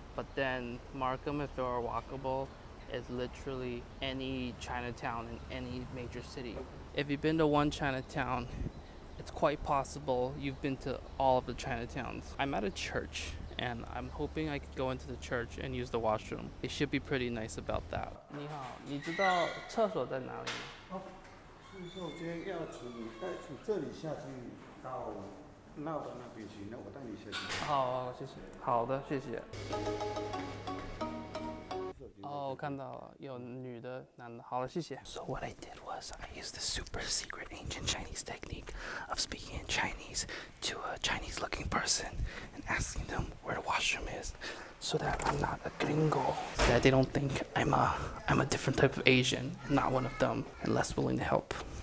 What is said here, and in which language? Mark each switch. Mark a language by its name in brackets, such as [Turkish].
[English] But then Markham, if it were walkable, is literally any Chinatown in any major city. If you've been to one Chinatown, it's quite possible you've been to all of the Chinatowns. I'm at a church and I'm hoping I could go into the church and use the washroom. They should be pretty nice about that. [Chinese] 你好，你知道厕所在哪里吗？是说今天要从这里下去到闹的那边去，那我带你下去。好，谢谢。好的，谢谢。哦，看到了，有女的、男的。好了，谢谢。 [English] So what I did was I used the super secret ancient Chinese technique of speaking in Chinese to a Chinese-looking person and asking them where the washroom is, so that I'm not a gringo, so that they don't think I'm a different type of Asian, not one of them, and less willing to help.